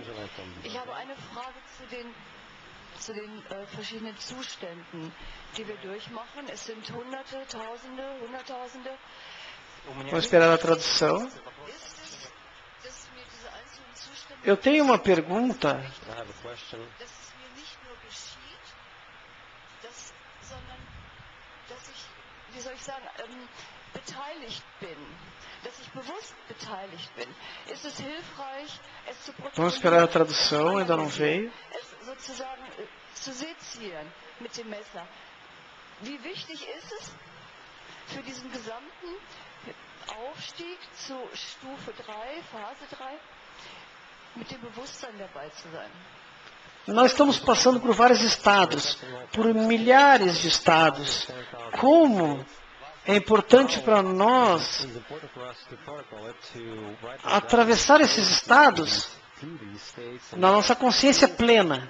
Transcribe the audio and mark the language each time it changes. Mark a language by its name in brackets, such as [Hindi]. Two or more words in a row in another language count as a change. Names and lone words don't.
[German] Ich habe eine Frage zu den verschiedenen Zuständen, die wir durchmachen. Es sind Hunderte, Tausende, Hunderttausende. [Portuguese] Vamos esperar a tradução. [German] Ist es, dass mir diese einzelnen Zustände, [Portuguese] Eu tenho uma pergunta. [German] dass es mir nicht nur geschieht, sondern dass ich, wie soll ich sagen, beteiligt bin, dass ich bewusst beteiligt bin. Ist es hilfreich, es zu [Portuguese] Vamos esperar a tradução, ainda não veio. [German] es sozusagen zu sezieren mit dem Messer? Wie wichtig ist es für diesen gesamten Aufstieg zu Stufe 3, Phase 3, mit dem Bewusstsein dabei zu sein? [Portuguese] Nós estamos passando por vários estados, por milhares de estados. Como é importante para nós atravessar esses estados na nossa consciência plena.